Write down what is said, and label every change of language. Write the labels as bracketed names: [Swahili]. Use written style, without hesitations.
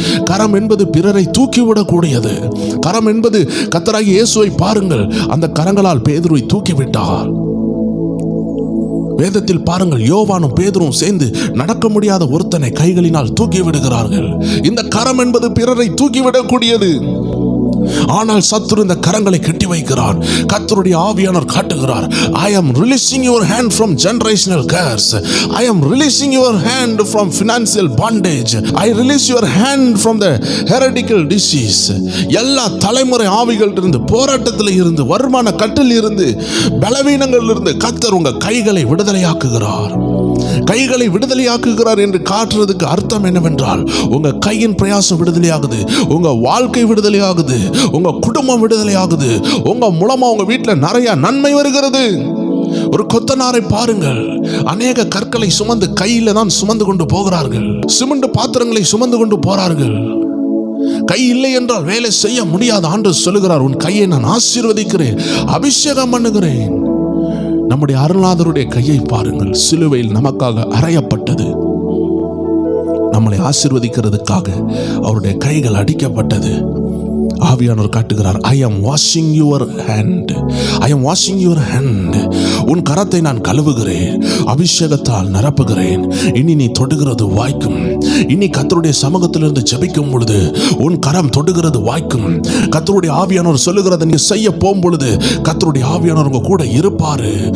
[Tamil] கரம் என்பது பிறரை தூக்கிவிடக்கூடியது. கரம் என்பது கர்த்தராகிய இயேசுவை பாருங்கள், அந்த கரங்களால் பேதுருவை தூக்கிவிட்டார். வேதத்தில் பாருங்கள், யோவானும் பேதுரும் சேர்ந்து நடக்க முடியாத ஒருத்தனை கைகளினால் தூக்கி விடுகிறார்கள். இந்த கரம் என்பது பிறரை தூக்கிவிடக்கூடியது. ஆனால் சத்துரு இந்த கரங்களை கட்டி வைக்கிறான். கர்த்தருடைய ஆவியானவர் காட்டுகிறார், [English] I am releasing your hand from generational curse. I am releasing your hand from financial bondage. I release your hand from the heretical disease. [Tamil] எல்லா தலைமுறை ஆவிகள் இருந்து, போராட்டத்தில் இருந்து, வருமான கட்டில் இருந்து, பலவீனங்கள் இருந்து கர்த்தர் உங்க கைகளை விடுதலையாக்குகிறார். கைகளை விடுதலையாக்குகிறார் என்று காட்டுறதுக்கு அர்த்தம் என்னவென்றால், உங்க கையின் பிரயாசம் விடுதலையாகுது, உங்க வாழ்க்கை விடுதலையாகுது, உங்க குடும்பம் விடுதலையாகுது, உங்க மூலமா உங்க வீட்டில் நிறைய நன்மை வருகிறது. ஒரு கொத்தனாரை பாருங்கள், அநேக கற்களை சுமந்து கையில தான் சுமந்து கொண்டு போகிறார்கள். சிமெண்ட் பாத்திரங்களை சுமந்து கொண்டு போறார்கள். கை இல்லை என்றால் வேலை செய்ய முடியாது. ஆண்டவர் சொல்லுகிறார், உன் கையை நான் ஆசீர்வதிக்கிறேன், அபிஷேகம் பண்ணுகிறேன். நம்முடைய அருள்நாதருடைய கையை பாருங்கள், சிலுவையில் நமக்காக அறையப்பட்டது. நம்மளை ஆசீர்வதிக்கிறதுக்காக அவருடைய கைகள் அடிக்கப்பட்டது. ஆவியானவர் காட்டுகிறார், [English] I am washing your hand. I am washing your hand. [Tamil] உன் கரத்தை நான் கழுவுகிறேன், அபிஷேகத்தால் நிரப்புகிறேன். இனி நீ தொடுகிறது வாய்க்கும். இனி கர்த்தருடைய சமூகத்திலிருந்து ஜெபிக்கும் பொழுது உன் கரம் தொடுகிறது வாய்க்கும். கர்த்தருடைய ஆவியானவர் சொல்லுகிறத நீங்க செய்ய போகும் பொழுது கர்த்தருடைய ஆவியானவர் உங்க கூட இருப்பாரு.